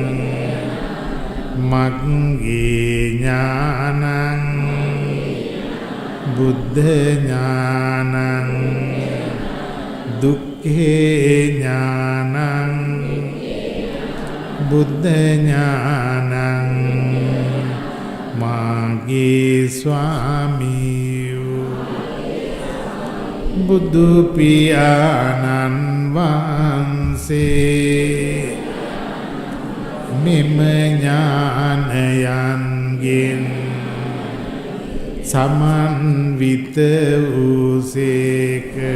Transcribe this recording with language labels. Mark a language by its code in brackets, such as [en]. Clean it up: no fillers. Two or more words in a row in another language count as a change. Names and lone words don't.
[pi] මග්ගේ ඥානං බුද්ධ ඥානං දුක්ඛේ ඥානං බුද්ධ ඥානං [si] මාගේ ස්වාමීයෝ බුදු පියාණන් වහන්සේ මෙම ඥානයන්ගෙන් සමන්විත වූසේක